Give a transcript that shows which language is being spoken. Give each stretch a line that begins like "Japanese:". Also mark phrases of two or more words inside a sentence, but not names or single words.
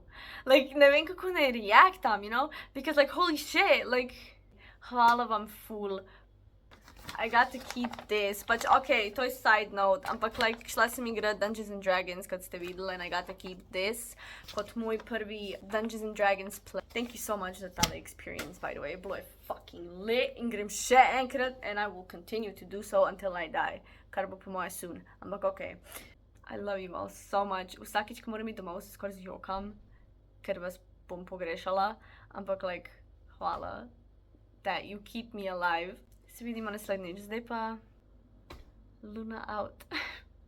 English: Like,
Slovenian: ne vem kako ne reactam,
English: you know? Because like, holy shit, like,
Slovenian: hvala vam ful.
English: I got to keep this,
Slovenian: pač okay, to je
English: side note,
Slovenian: ampak like, šla sem igrat
English: Dungeons and Dragons,
Slovenian: kot ste videli,
English: and I got to keep this
Slovenian: kot moj prvi
English: Dungeons and Dragons play. Thank you so much
Slovenian: za tale
English: experience, by the way,
Slovenian: bilo je
English: fucking lit
Slovenian: in grem še enkrat,
English: and I will continue to do so until I die,
Slovenian: kar bo po moje soon, ampak okay.
English: I love you all so much.
Slovenian: Vsakič, ko moram iti domov, se skoraj zjokam, ker vas bom pogrešala, ampak like, hvala,
English: that you keep me alive.
Slovenian: Se vidimo naslednjič, zdaj pa
English: Luna out.